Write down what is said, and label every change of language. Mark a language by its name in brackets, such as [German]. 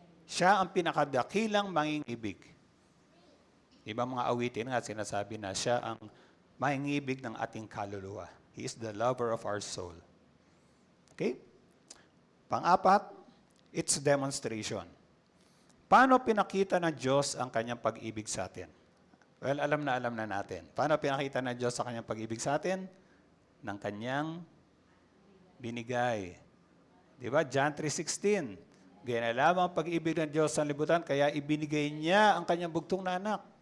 [Filipino] Siya ang pinakadakilang mangingibig. Ibang mga awitin nga sinasabi na siya ang mangingibig ng ating kaluluwa. [English] He is the lover of our soul. Okay? [Filipino] Pang-apat, [English] it's demonstration. [Filipino] Paano pinakita ng Diyos ang kanyang pag-ibig sa atin? Well, alam na natin. Paano pinakita ng Diyos sa kanyang pag-ibig sa atin? Ng kanyang binigay. Di ba? John 3:16. Ganyan na lamang ang pag-ibig ng Diyos sa libutan, kaya ibinigay niya ang kanyang bugtong na anak.